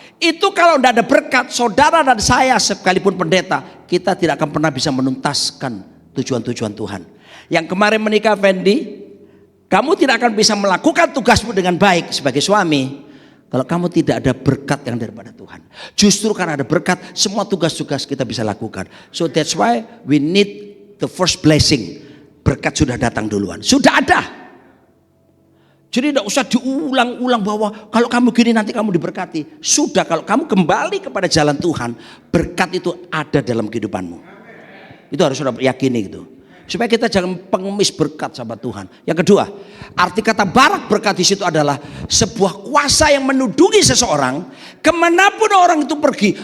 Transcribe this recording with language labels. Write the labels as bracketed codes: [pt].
[id] Itu kalau tidak ada berkat, saudara dan saya sekalipun pendeta, kita tidak akan pernah bisa menuntaskan tujuan-tujuan Tuhan. Yang kemarin menikah Fendi, kamu tidak akan bisa melakukan tugasmu dengan baik sebagai suami kalau kamu tidak ada berkat yang daripada Tuhan. Justru karena ada berkat, semua tugas-tugas kita bisa lakukan. [en] So that's why we need the first blessing. [id] Berkat sudah datang duluan. Sudah ada. Jadi tidak usah diulang-ulang bahwa kalau kamu gini nanti kamu diberkati. Sudah, kalau kamu kembali kepada jalan Tuhan, berkat itu ada dalam kehidupanmu. Itu harus sudah yakini gitu. Supaya kita jangan pengemis berkat sama Tuhan. Yang kedua, arti kata barak berkat di situ adalah sebuah kuasa yang menudungi seseorang kemanapun orang itu pergi.